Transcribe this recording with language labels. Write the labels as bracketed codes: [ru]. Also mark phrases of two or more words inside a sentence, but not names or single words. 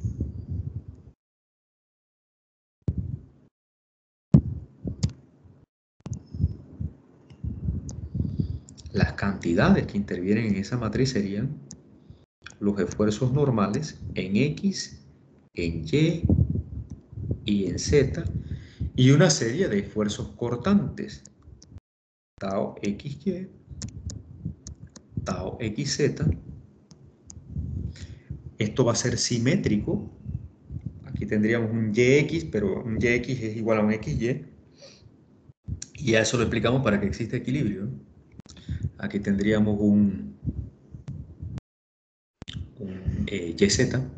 [es] Las cantidades que intervienen en esa matriz serían los esfuerzos normales en X, en Y en Z, y una serie de esfuerzos cortantes, tau XY, tau XZ. Esto va a ser simétrico. Aquí tendríamos un YX, pero un YX es igual a un XY. Y a eso lo explicamos para que exista equilibrio. Aquí tendríamos un YZ.